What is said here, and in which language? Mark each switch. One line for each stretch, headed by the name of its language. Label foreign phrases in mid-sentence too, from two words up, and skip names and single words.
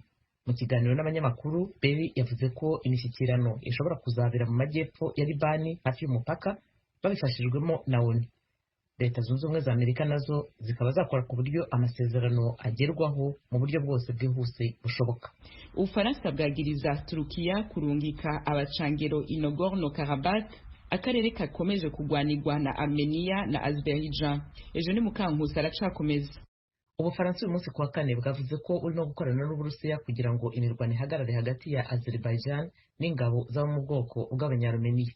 Kinyarwanda: Mu kiganiro n'abanyamakuru, Berri yavuze ko imishyikirano ishobora kuzabera mu majyepfo ya Libani hafi y'umupaka babifashijwemo na ONU. Leta Zunze Ubumwe za Amerika nazo zikaba zakora ku buryo amasezerano agerwaho mu buryo bwose bwihuse bushoboka.
Rundi: Ufaransa bwagiriza Turukiya kurungika abacangero i Nagorno-Karabakh, akarere kakomeje kugwanirwa na Armenia na Azerbaijan. Ejo ni Mukankusi aracakomeza.
Kinyarwanda: Ubufaransa uyu munsi kuwa kane bwavuze ko burimo gukorana n'Uburusiya kugira ngo imirwano ihagarare hagati ya Azerbaijan n'ingabo z'abo mu bwoko bw'Abanyarumeniya.